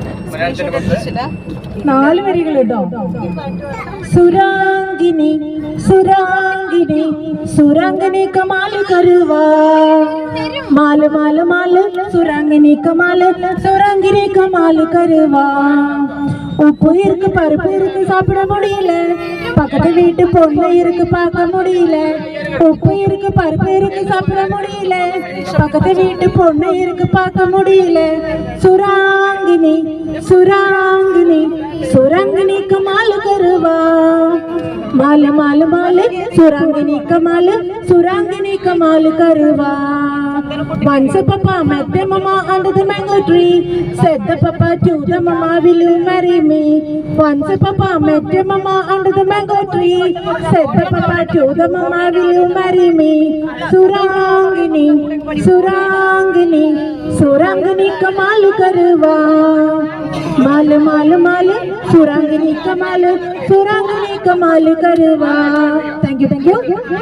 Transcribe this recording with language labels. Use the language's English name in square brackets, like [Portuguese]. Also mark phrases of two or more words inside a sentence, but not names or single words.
[Malayalam] നാല് വരികൾ കേട്ടോ. [Sinhala] සුරාංගිනි සුරාංගිනි සුරාංගිනි කමාල් කරුවා මාල මාල මාල සුරාංගිනි කමාල් සුරාංගිනි කමාල් කරුවා. [Tamil] உப்பு இருக்கு பருப்பு இருக்கு சாப்பிட முடியல, பக்கத்து வீட்டு பொண்ணு இருக்கு பார்க்க முடியல. உப்பு இருக்கு பருப்பு இருக்கு சாப்பிட முடியல, பக்கத்து வீட்டு பொண்ணு இருக்கு பார்க்க முடியல. [Sinhala] සුරාංගිනි සුරාංගිනි සුරංගිනි කමාල් කරුවා මාල මාල මාල සුරංගිනි කමාල් සුරංගිනි කමාල් කරුවා. [English] Once a papa met the mama under the mango tree. Said the papa to the mama, will you marry me? Once a papa met the mama under the mango tree. Said the papa to the mama, will you marry me? [Sinhala] සුරංගිනි, සුරංගිනි, සුරංගිනි කමාල් කර්වා. මාල් මාල් මාල්, සුරංගිනි කමාල්, සුරංගිනි කමාල් කර්වා. [English] Thank you, thank you.